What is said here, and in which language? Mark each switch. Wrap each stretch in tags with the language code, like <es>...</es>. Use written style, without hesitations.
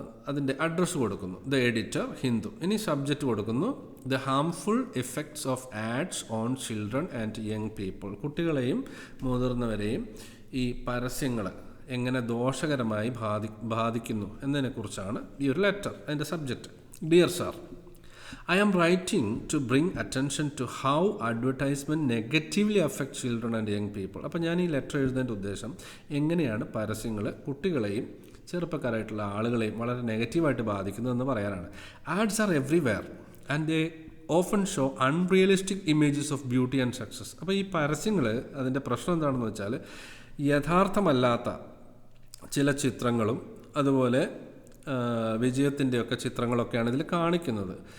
<ml>അതിൻ്റെ അഡ്രസ്സ് കൊടുക്കുന്നു,</ml> <en>The editor Hindu.</en> <ml>ഇനി സബ്ജക്റ്റ് കൊടുക്കുന്നു,</ml> <en>The harmful effects of ads on children and young people.</en> <ml>കുട്ടികളെയും മുതിർന്നവരെയും ഈ പരസ്യങ്ങൾ എങ്ങനെ ദോഷകരമായി ബാധിക്കുന്നു എന്നതിനെക്കുറിച്ചാണ് ഈ ഒരു ലെറ്റർ. അതിൻ്റെ subject,</ml> <en>Dear sir, I am writing to bring attention to how advertisement negatively affects children and young people.</en> <ml>അപ്പോൾ ഞാൻ ഈ ലെറ്റർ എഴുതുന്നതിൻ്റെ ഉദ്ദേശം എങ്ങനെയാണ് പരസ്യങ്ങൾ കുട്ടികളെയും ചെറുപ്പക്കാരായിട്ടുള്ള ആളുകളെയും വളരെ നെഗറ്റീവായിട്ട് ബാധിക്കുന്നതെന്ന് പറയാനാണ്.</ml> <en>Ads are everywhere and they often show unrealistic images of beauty and success.</en> <ml>അപ്പോൾ ഈ പരസ്യങ്ങൾ അതിൻ്റെ പ്രശ്നം എന്താണെന്ന് വെച്ചാൽ യഥാർത്ഥമല്ലാത്ത ചില ചിത്രങ്ങളും അതുപോലെ വിജയത്തിൻ്റെയൊക്കെ ചിത്രങ്ങളൊക്കെയാണ് ഇതിൽ കാണിക്കുന്നത്.</ml>